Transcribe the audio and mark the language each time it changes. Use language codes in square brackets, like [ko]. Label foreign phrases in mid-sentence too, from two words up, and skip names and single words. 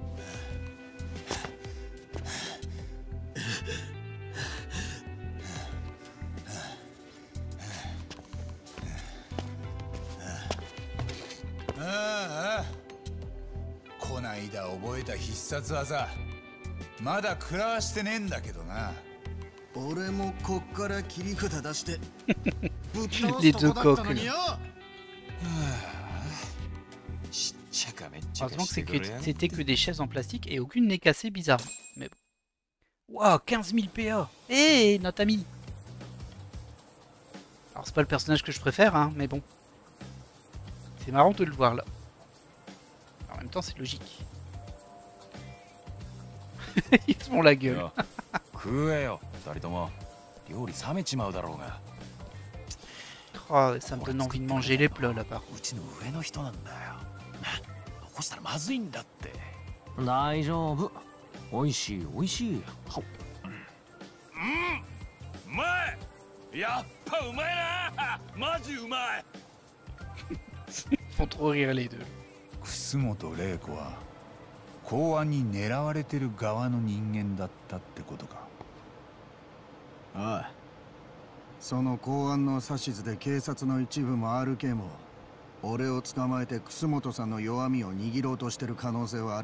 [ja] こないだ覚えた必殺技まだ食らわしてねえんだけどな。俺もこっから切り札出してぶっ倒すとこだったのによ。 [fr] Heureusement que c'était que des chaises en plastique et aucune n'est cassée, bizarre. Mais bon. Waouh, 15 000 PA. Hé, notre ami. Alors c'est pas le personnage que je préfère, hein, mais bon. C'est marrant de le voir là. En même temps, c'est logique. Ils se font la gueule. Oh, ça me donne envie de manger les plats là par contre. [ja] 大丈夫。おいしいおいしい。は。うまい。やっぱうまいな。マジうまい。 [fr] Font trop rire les deux. [ja] 楠本玲子は公安に狙われてる側の人間だったってことか。ああ。その公安の指図で警察の一部も RK も俺を捕まえて楠本さんの弱みを握ろうとしてる可能性はある。